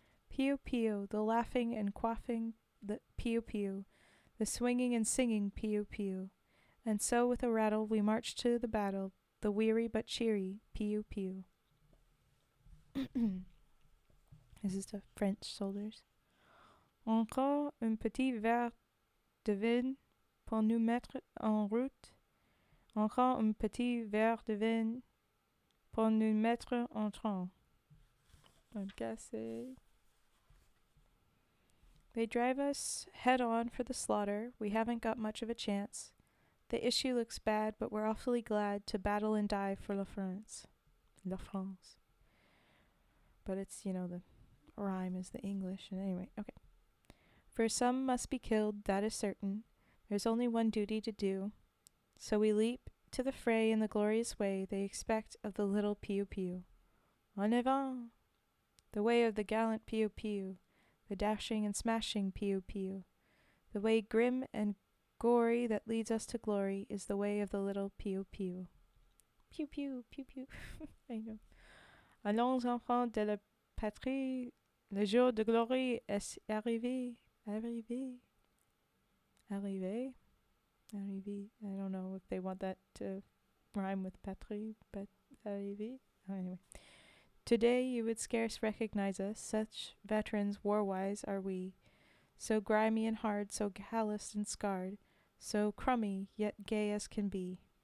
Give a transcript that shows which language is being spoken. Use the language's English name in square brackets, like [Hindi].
[English] Pew pew, the laughing and quaffing, the pew pew, the swinging and singing pew pew. And so with a rattle we march to the battle, the weary but cheery pew pew. This is the French soldiers. [French] Encore un petit verre de vin pour nous mettre en route. Encore un petit verre de vin pour nous mettre en train. [English] I'm guessing. They drive us head on for the slaughter. We haven't got much of a chance. The issue looks bad, but we're awfully glad to battle and die for La France. La France. But it's, the rhyme is the English. And anyway, okay. For some must be killed, that is certain. There's only one duty to do. So we leap to the fray in the glorious way they expect of the little pew pew. [French] En avant! [English] The way of the gallant pew pew, the dashing and smashing pew pew. The way grim and gory that leads us to glory is the way of the little pew pew. Pew pew, pew pew. I know. [French] Allons enfants de la patrie, le jour de gloire est arrivé. Arrivé. Arrivé. Arrivé. [English] I don't know if they want that to rhyme with patrie, but arrivé. Anyway. Today you would scarce recognize us, such veterans war-wise are we. So grimy and hard, so calloused and scarred, so crummy, yet gay as can be.